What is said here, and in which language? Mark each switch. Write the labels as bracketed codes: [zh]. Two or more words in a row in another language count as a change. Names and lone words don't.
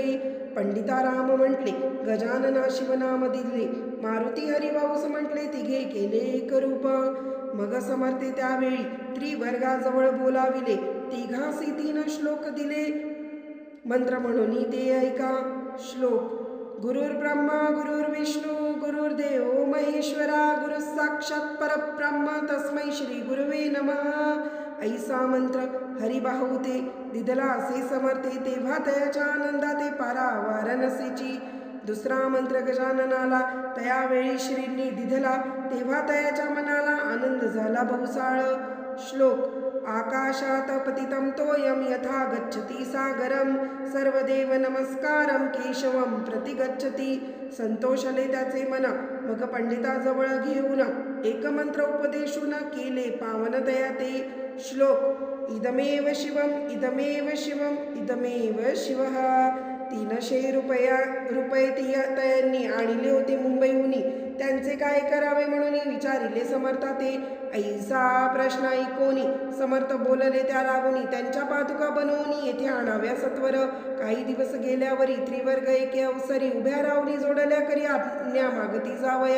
[mr] पंडिता राम म्हटले गजानना शिवनाम दिले. मारुती हरिभाऊस म्हटले तिघे केले एक रूप. मग समर्थे त्यावेळी त्रिवर्गाजवळ बोलाविले. तिघासी 3 श्लोक दिले. मंत्र म्हणून ते ऐका. [sa] श्लोक गुरुर्ब्रह्मा गुरुर्विष्णू गुरुर्देव महेश्वरा. गुरु साक्षात परब्रह्म तस्मै श्री गुरुवे नमः. [mr] ऐसा मंत्र हरिभाऊ ते दिदला असे समर्थे. तेव्हा तयाच्या आनंदाते पारावार नसेची. दुसरा मंत्र गजाननाला तयावेळी श्रींनी दिधला. तेव्हा तयाच्या मनाला आनंद झाला बहुसाळ. [sa] श्लोक आकाशात पतितं तोयम यथा गच्छति सागरम. सर्वदेव नमस्कारम केशवम प्रति गच्छति. [mr] संतोषले त्याचे मन. मग पंडिताजवळ घेऊन एक मंत्र उपदेशून केले पावन तया ते. [sa] श्लोक इदमेव शिवम इदमेव शिवम इदमेव शिवः. [mr] 300 रुपये तयांनी आणले होते मुंबईहून. त्यांचे काय करावे म्हणून विचारिले समर्था ते. ऐसा प्रश्न ऐकोनी समर्थ बोलले त्या लागून. त्यांच्या पादुका बनवून येथे आणाव्या सत्वर. काही दिवस गेल्यावरी त्रिवर्ग एके अवसरी उभ्या रावणी जोडल्या करी आज्ञा मागती जावया.